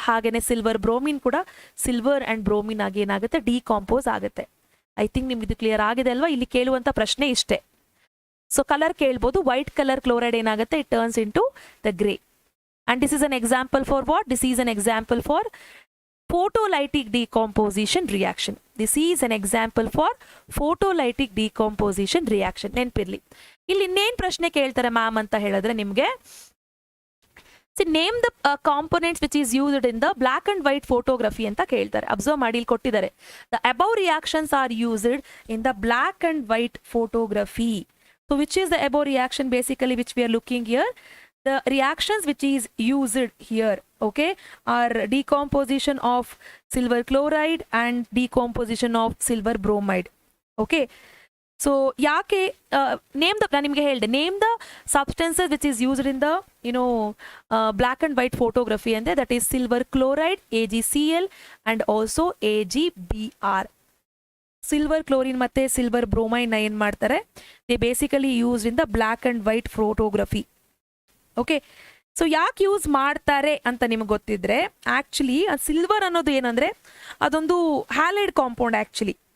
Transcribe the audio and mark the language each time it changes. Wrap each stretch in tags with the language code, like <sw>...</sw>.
<kn>ಹಾಗೇನೆ silver bromine ಕೂಡ silver and bromine ಆಗಿ ಏನಾಗುತ್ತೆ, ಡಿಕಾಂಪೋಸ್ ಆಗುತ್ತೆ.</kn> <en>I think</en> <kn>ನಿಮ್ಗೆ ಇದು ಕ್ಲಿಯರ್ ಆಗಿದೆ ಅಲ್ವಾ? ಇಲ್ಲಿ ಕೇಳುವಂತ ಪ್ರಶ್ನೆ ಇಷ್ಟೇ. ಸೊ ಕಲರ್ ಕೇಳ್ಬೋದು.</kn> <en>White colour chloride ಏನಾಗುತ್ತೆ, it turns into the grey. And this is an example for what? This is an example for photolytic decomposition reaction. This is an example for photolytic decomposition reaction.</en> <kn>ನೆನಪಿರ್ಲಿ. ಇಲ್ಲಿ ಇನ್ನೇನು ಪ್ರಶ್ನೆ ಕೇಳ್ತಾರೆ ma'am ಅಂತ ಹೇಳಿದ್ರೆ ನಿಮಗೆ,</kn> <en>name the components which is used in the black and white photography</en> <kn>ಅಂತ ಕೇಳ್ತಾರೆ.</kn> <en>observe ಮಾಡಿ,</en> <kn>ಇಲ್ಲಿ ಕೊಟ್ಟಿದ್ದಾರೆ</kn> <en>The above reactions are used in the black and white photography. So which is the above reaction basically which we are looking here? The reactions which is used here, okay, are decomposition of silver chloride and decomposition of silver bromide. Okay, so yaake name the</en> <kn>ನಾನು ನಿಮಗೆ ಹೇಳಿದೆ,</kn> <en>name the substances which is used in the black and white photography, and that is silver chloride AgCl and also AgBr. Silver chlorine ಮತ್ತೆ silver bromide</en> <kn>ನ ಏನ್ ಮಾಡ್ತಾರೆ,</kn> <en>They basically used in the black and white photography.</en> <kn>Okay, so ಯಾಕೆ use ಮಾಡ್ತಾರೆ ಅಂತ ನಿಮ್ಗೆ ಗೊತ್ತಿದ್ರೆ, actually silver ಅನ್ನೋದು ಏನಂದ್ರೆ ಅದೊಂದು ಹ್ಯಾಲೈಡ್ ಕಾಂಪೌಂಡ್ ಆಕ್ಚುಲಿ.</kn>